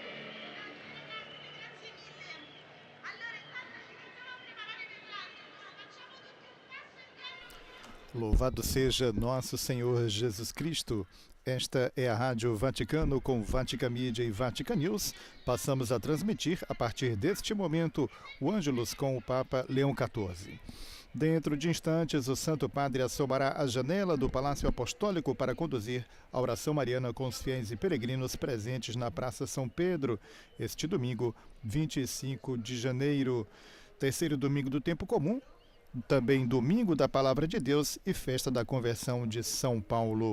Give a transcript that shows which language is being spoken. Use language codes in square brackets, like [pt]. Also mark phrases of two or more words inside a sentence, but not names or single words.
[it] Grazie mille. Allora, intanto ci facciamo preparare per l'altro. Facciamo tutti un passo indietro. [pt] Louvado seja nosso Senhor Jesus Cristo. Esta é a Rádio Vaticano com Vatican Media e Vatican News. Passamos a transmitir, a partir deste momento, o Ângelus com o Papa Leão XIV. Dentro de instantes, o Santo Padre assomará a janela do Palácio Apostólico para conduzir a oração mariana com os fiéis e peregrinos presentes na Praça São Pedro, este domingo, 25 de janeiro, terceiro domingo do tempo comum, também domingo da Palavra de Deus e festa da conversão de São Paulo.